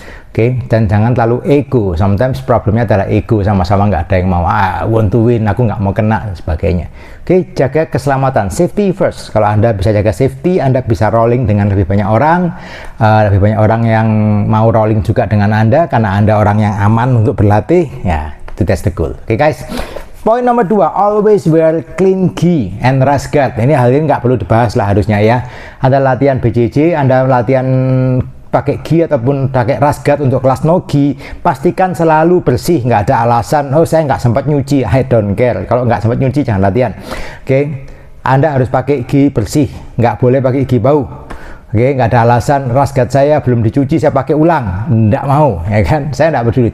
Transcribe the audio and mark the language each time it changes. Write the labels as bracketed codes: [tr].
[id] Oke, dan jangan terlalu ego. Sometimes problemnya adalah ego, sama-sama nggak ada yang mau, [en] want to win, [id] aku nggak mau kena, dan sebagainya. Oke, jaga keselamatan, [en] safety first. [id] Kalau Anda bisa jaga safety, Anda bisa rolling dengan lebih banyak orang yang mau rolling juga dengan Anda, karena Anda orang yang aman untuk berlatih, ya, [en] that's the goal. [id] Oke guys, poin nomor 2, [en] always wear clean gi and rash guard. [id] Ini hal ini nggak perlu dibahas lah harusnya, ya. Anda latihan BJJ, Anda latihan pakai gi ataupun pakai rash guard untuk kelas nogi, pastikan selalu bersih, nggak ada alasan saya nggak sempat nyuci, [en] I don't care. [id] Kalau nggak sempat nyuci jangan latihan. Oke, Anda harus pakai gigi bersih, nggak boleh pakai gigi bau. Oke, nggak ada alasan rasgat saya belum dicuci saya pakai ulang, nggak mau, ya kan? Saya nggak peduli.